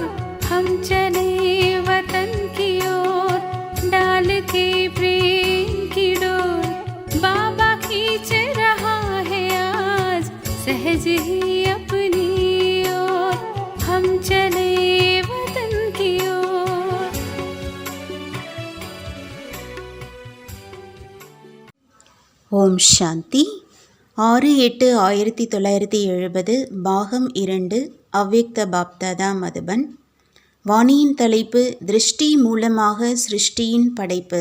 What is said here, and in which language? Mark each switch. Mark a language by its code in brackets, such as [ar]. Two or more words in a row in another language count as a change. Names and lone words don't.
[hi] हम चले वतन की ओर डाल के प्रेम की डोर। बाबा खींच रहा है आज सहज ही अपनी ओर। हम चले वतन की ओर। [ta] ஓம் சாந்தி 6-8-1970 பாகம் 2 அவ்யக்த பாப்தாதா மதுபன். வாணியின் தலைப்பு திருஷ்டி மூலமாக சிருஷ்டியின் படைப்பு.